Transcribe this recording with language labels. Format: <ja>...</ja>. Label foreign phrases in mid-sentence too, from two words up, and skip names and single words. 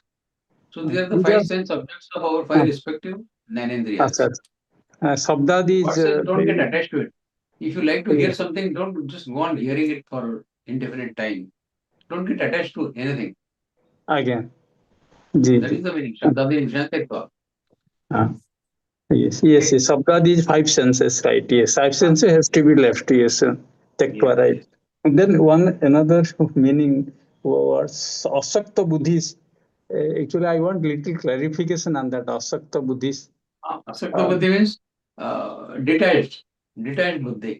<en>So these are the These 5 are- sense objects of our 5 respective Jnanendriyas. Sabdadi God is says don't get attached to it. If you like to hear yes. something, don't just go on hearing it for indefinite time. Don't get attached to anything. Again. That is the meaning.</en> <sa>शब्दादीन् विषयान् त्यक्त्वा.</sa> <en>Yes. Sabdadi is 5 senses, right? Yes, 5 senses has to be left. Yes, Tektva, Yes, right? yes. And then another meaning was</en> <sa>असक्त बुद्धिः.</sa> <en>Actually, I want little clarification on that</en> <sa>असक्त बुद्धिः.</sa> <en>Asakta Buddhi means detached Buddhi.</en>